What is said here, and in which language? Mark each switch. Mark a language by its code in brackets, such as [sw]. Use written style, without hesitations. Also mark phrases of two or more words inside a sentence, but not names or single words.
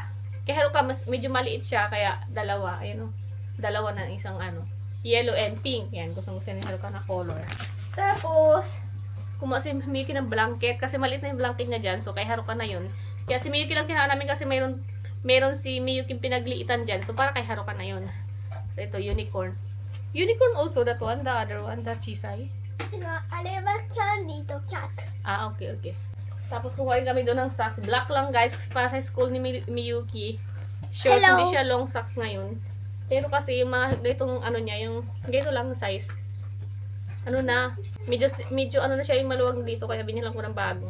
[tl] Kay Haruka, medyo maliit siya, kaya dalawa. Ayan o, dalawa na isang ano, [en] yellow and pink. [tl] Yan, gusto ni Haruka na color. Tapos, kumuha si Miyuki ng blanket, kasi maliit na yung blanket niya dyan, so kay Haruka na yun. Kaya si Miyuki lang kinakaan namin kasi meron si Miyuki pinagliitan dyan, so para kay Haruka na yun. So ito, unicorn. [en] Unicorn also, that one, the other one, the chisay. [ja] あれはキャンディーとキャット。 [en] Ah, okay, okay. [tl] Tapos kukuhain kami doon ng socks. Black lang guys, para sa school ni Miyuki. Sure, Hello. hindi siya [en] long socks [tl] ngayon. Pero kasi yung mga ganitong ano niya, yung ganito lang size. Ano na, medyo ano na siya yung maluwag dito, kaya binilang ko ng bago.